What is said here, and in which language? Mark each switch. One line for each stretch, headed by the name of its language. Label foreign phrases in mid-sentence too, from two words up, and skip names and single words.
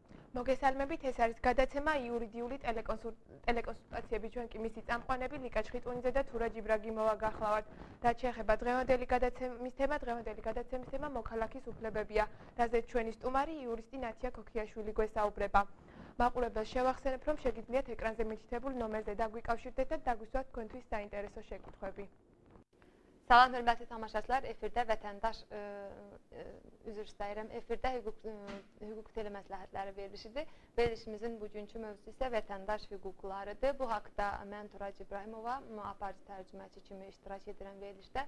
Georgian: მოგესალმებით, ეს არის გადაცემა იურიდიული ტელეკონსულტაციები, ჩვენ კი მისი წამყვანები ლიკა ჩხიტუნიძე და თურა ჯიბრაგიმოვა გახლავართ. რაც შეეხება დღევანდელი გადაცემის თემა მოქალაქის უფლებებია, რაზეც ჩვენი სტუმარი იურისტი ნათია ქოქიაშვილი გვესაუბრება. მაყურებელს შევახსენებ, რომ შეგიძლიათ ეკრანზე მიჩნდებულ ნომერზე დაგვიკავშირდეთ და დაგვისვათ თქვენთვის საინტერესო შეკითხვები.
Azerbaijani: Salam hörmətli tamaşaçılar, efirdə vətəndaş üzr istəyirəm. Efirdə hüquq teleməsləhətləri verilişidir. Verilişimizin bugünkü mövzusu isə vətəndaş hüquqlarıdır. Bu haqda mən Turac İbrahimova aparıcı tərcüməçi kimi iştirak edirəm verilişdə.